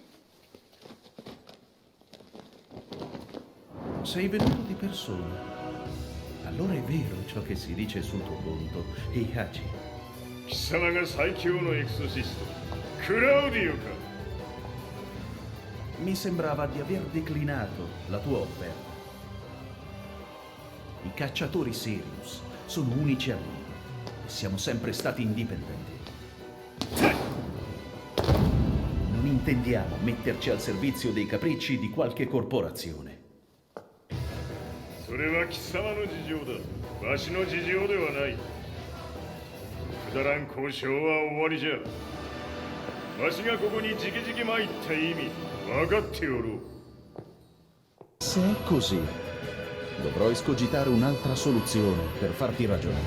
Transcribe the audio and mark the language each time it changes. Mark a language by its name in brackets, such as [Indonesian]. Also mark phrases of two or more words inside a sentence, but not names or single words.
[Italian] Sei venuto di persona. Allora è vero ciò che si dice sul tuo conto, Hikaye. [Japanese] 貴様が最強のエクソシスト、クラウディオか。 [Italian] Mi sembrava di aver declinato la tua offerta. I cacciatori Sirius sono unici a noi e siamo sempre stati indipendenti. Non intendiamo metterci al servizio dei capricci di qualche corporazione. [Japanese] それは貴様の事情だ。わしの事情ではない。くだらん交渉は終わりじゃ。わしがここにじきじき参った意味、分かっておろう。 [Italian] Se è così, dovrò escogitare un'altra soluzione per farti ragionare.